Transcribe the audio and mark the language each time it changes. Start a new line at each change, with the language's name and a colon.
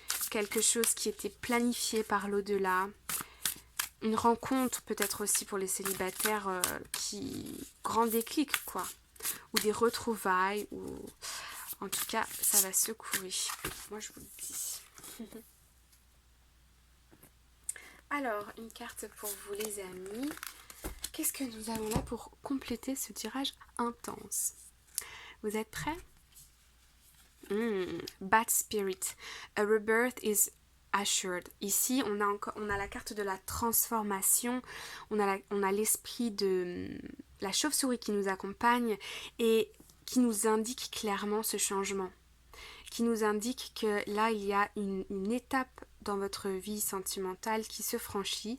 French: Quelque chose qui était planifié par l'au-delà. Une rencontre peut-être aussi pour les célibataires grand déclic quoi, ou des retrouvailles, ou en tout cas ça va secouer, moi je vous le dis. Alors une carte pour vous les amis, qu'est-ce que nous avons là pour compléter ce tirage intense? Vous êtes prêts?
English: Bad Spirit, a rebirth is assured.
French: Ici, on a la carte de la transformation, on a l'esprit de la chauve-souris qui nous accompagne et qui nous indique clairement ce changement, qui nous indique que là, il y a une étape dans votre vie sentimentale qui se franchit.